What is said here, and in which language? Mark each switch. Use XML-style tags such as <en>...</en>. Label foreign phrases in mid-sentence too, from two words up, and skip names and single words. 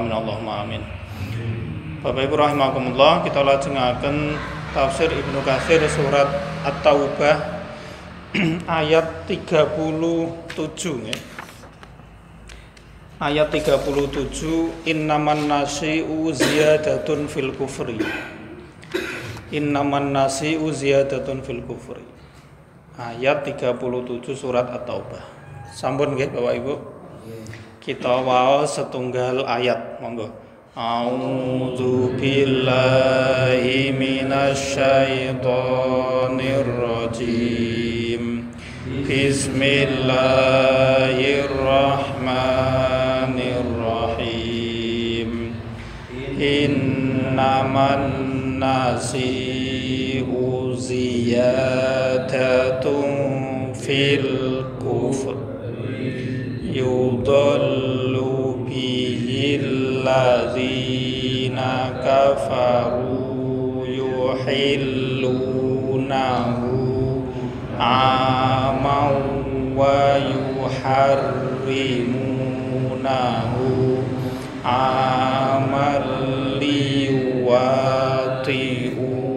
<ar>آمين اللهم آمين.</ar> <jv>Bapak Ibu rahimakumullah, kita lajengaken tafsir Ibnu Katsir surat At-Taubah ayat 37 nggih.</jv> <ar>Ayat 37, إنما النسيء زيادة في الكفر. إنما النسيء زيادة في الكفر.</ar> <jv>Ayat 37 surat At-Taubah. Sampun nggih Bapak Ibu? Kita waos setunggal ayat, monggo.</jv> <ar>أعوذ بالله من الشيطان الرجيم. بسم الله الرحمن الرحيم. إنما النسيء زيادة في الكفر يضل به الذين كفروا يحلونه عاما ويحرمونه عاما ليواطئوا</ar>